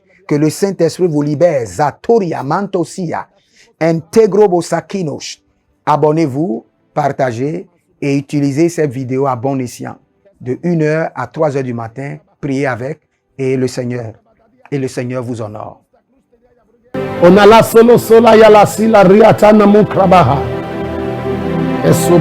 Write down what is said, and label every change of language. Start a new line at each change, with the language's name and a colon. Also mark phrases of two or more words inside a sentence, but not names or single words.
French: Que le Saint-Esprit vous libère. Zatoria, Mantosia, Integrobosakinos. Abonnez-vous, partagez et utilisez cette vidéo à bon escient. De 1h à 3h du matin, priez avec et le Seigneur vous honore. Onala solo sola yala sila riatana mukrabaha.